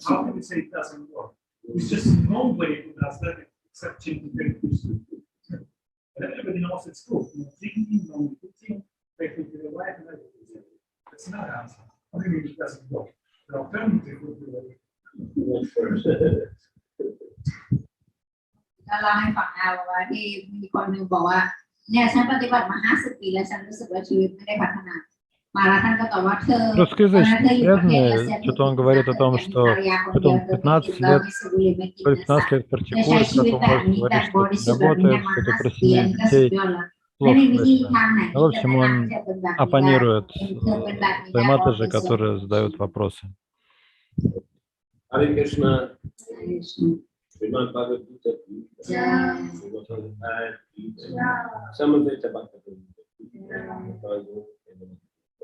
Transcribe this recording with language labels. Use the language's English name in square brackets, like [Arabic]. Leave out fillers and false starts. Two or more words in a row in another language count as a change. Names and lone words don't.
[English] How can you say it doesn't work? It's just nobody who does that except changing the nutrition. Everybody knows it's true. No drinking, no eating, faithful to your wife, and everything. That's not the answer. I mean, it doesn't work. The alternative would be like. [Thai] ก็เล่าให้ฟังนะว่าที่มีคนหนึ่งบอกว่าเนี่ยฉันปฏิบัติมา50 ปีแล้วฉันรู้สึกว่าชีวิตไม่ได้พัฒนามาแล้วท่านก็ตอบว่าเธอ [Russian] Русскоязычный преданный, что-то он говорит о том, что он 15 лет практикует, как он может говорить, что работает, что-то про семью, детей, плохо слышно. В общем, он оппонирует той матери, которые задают вопросы. Харе Кришна. Srimad Bhagavad Gita, [English] some of it's about the